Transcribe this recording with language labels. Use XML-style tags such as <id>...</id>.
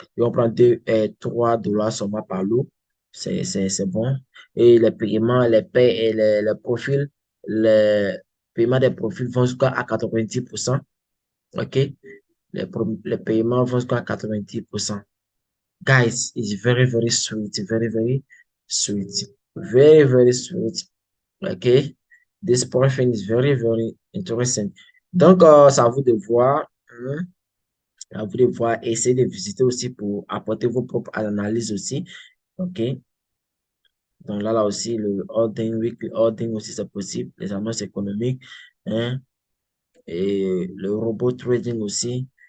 <fr>Et on prend 3 $ seulement par lot. C'est bon. Et les paiements, les paies et les profils, les paiements des profils vont jusqu'à 90%. OK? Les paiements vont jusqu'à 90%.</fr> <en>Guys, it's very, very sweet, very, very sweet, very, very sweet. Okay, this portion is very, very interesting.</en> <fr>Donc, c'est à vous de voir, hein, à vous de voir, essayer de visiter aussi pour apporter vos propres analyses aussi. OK? Donc là aussi, le holding, weekly holding aussi, c'est possible. Les annonces économiques, hein, et le robot trading aussi.</fr>